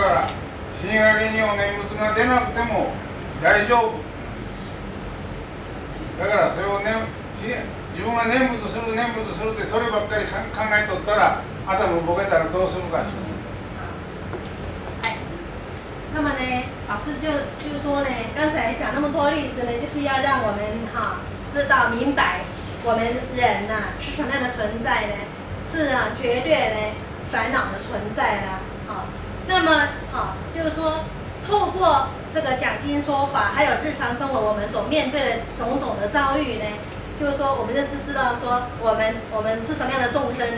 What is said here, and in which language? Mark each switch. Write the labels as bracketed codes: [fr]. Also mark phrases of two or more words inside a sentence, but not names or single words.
[ja] から死にかけにお念仏が出なくても大丈夫だからそれを、ね、自分が念仏するってそればっかり考えとったら頭ボケたらどうするか。 [zh] 那么呢，老师就说呢，刚才讲那么多例子呢，就是要让我们知道明白，我们人是什么样的存在呢？是绝对呢烦恼的存在啦。那么就是说，透过这这个讲经说法，还有日常生活我们所面对的种种的遭遇呢，就是说我们就知道说我们是什么样的众生呢？